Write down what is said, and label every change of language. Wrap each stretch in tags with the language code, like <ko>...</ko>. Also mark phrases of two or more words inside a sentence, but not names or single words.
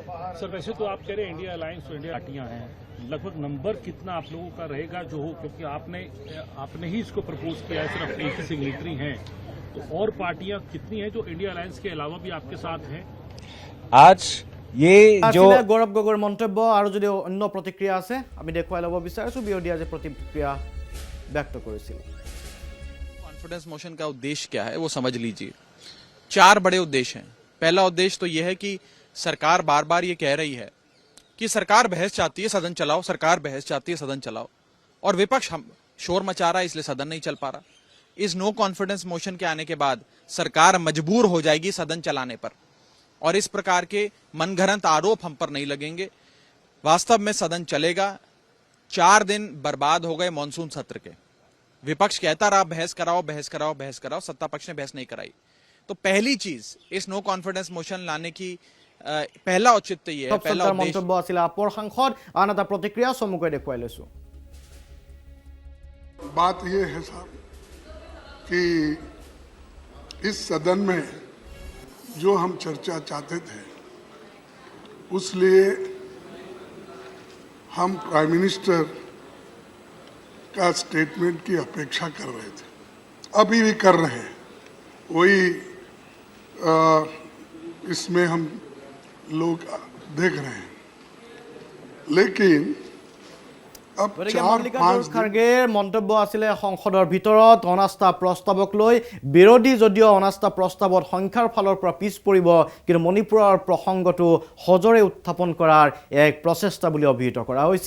<hi>सर, वैसे तो आप कह रहे हैं इंडिया अलायंस तो इंडिया पार्टियां हैं, लगभग नंबर कितना आप लोगों का रहेगा जो हो, क्योंकि आपने ही इसको प्रपोज किया है, सिर्फ एक ही सिग्नेटरी हैं, तो और पार्टियां कितनी हैं जो इंडिया अलायंस के अलावा भी आपके साथ हैं? आज ये जो</hi> <as>গৌৰৱ গগৈৰ মন্তব্য আৰু যদি অন্য প্ৰতিক্ৰিয়া আছে আমি দেখুৱাই ল'ব বিচাৰিছোঁ। বিৰোধীয়ে আজি প্ৰতিক্ৰিয়া ব্যক্ত কৰিছিল।</as> <en>confidence motion</en> <hi>का उद्देश्य क्या है वो समझ लीजिए। 4 बड़े उद्देश्य हैं। पहला उद्देश्य तो यह है कि सरकार बार बार ये कह रही है कि सरकार बहस चाहती है सदन चलाओ, सरकार बहस चाहती है सदन चलाओ, और विपक्ष हम शोर मचा रहा है इसलिए सदन नहीं चल पा रहा। इस</hi> <en>no confidence motion</en> <hi>के आने के बाद सरकार मजबूर हो जाएगी सदन चलाने पर, और इस प्रकार के मनगढ़ंत आरोप हम पर नहीं लगेंगे। वास्तव में सदन चलेगा। 4 दिन बर्बाद हो गए मॉनसून सत्र के। विपक्ष कहता रहा बहस कराओ बहस कराओ बहस कराओ, सत्ता पक्ष ने बहस नहीं कराई। तो पहली चीज इस</hi> <en>no confidence motion</en> <hi>लाने की पहला औचित्य ये है, पहला उद्देश्य।</hi> <as>মন্তব্য আছিল আপৰ সাংসদ। আন এটা প্ৰতিক্ৰিয়া চমুকৈ দেখুৱাই লৈছো।</as> <hi>बात ये है साहब कि इस सदन में जो हम चर्चा चाहते थे उस लिए हम</hi> <en>prime minister</en> <hi>का स्टेटमेंट की अपेक्षा कर रहे थे, अभी भी कर रहे हैं। वही इसमें हम लोग देख रहे हैं, लेकिन अब</hi> <as>গতিকে 4-5 মল্লিকাৰ্জুন</as> <hi>दिन</hi> <as>খাৰ্গেৰ মন্তব্য আছিলে সংসদৰ ভিতৰত অনাস্থা প্ৰস্তাৱক লৈ বিৰোধী যদিও অনাস্থা প্ৰস্তাৱত সংখ্যাৰ ফালৰ পৰা পিছ পৰিব, কিন্তু মণিপুৰৰ প্ৰসংগটো সজৰে উত্থাপন কৰাৰ এক প্ৰচেষ্টা বুলি অভিহিত কৰা হৈছে।</as>